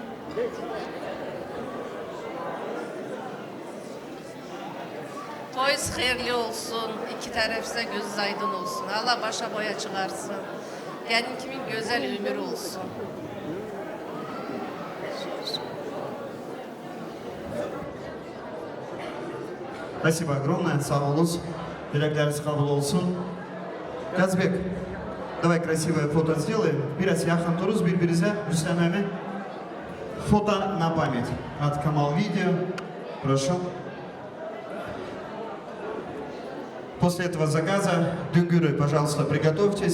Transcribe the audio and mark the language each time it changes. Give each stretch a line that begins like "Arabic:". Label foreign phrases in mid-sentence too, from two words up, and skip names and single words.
Turkish: Toyuz hayırlı olsun. İki tarafsa gözü aydın olsun. Allah başa boya çıkarsın. Gelin kimin güzel ömrü olsun.
Russian: Спасибо огромное,
Turkish: sağ olun. Dilekleriniz kabul olsun.
Russian: Казбек, давай красивое фото сделаем.
Turkish: Biraz yakın dururuz birbirimize. Rüstem Emi.
Russian: Фото на память. От Камал Видео. Прошу. После этого заказа, Дүнгүры, пожалуйста, приготовьтесь.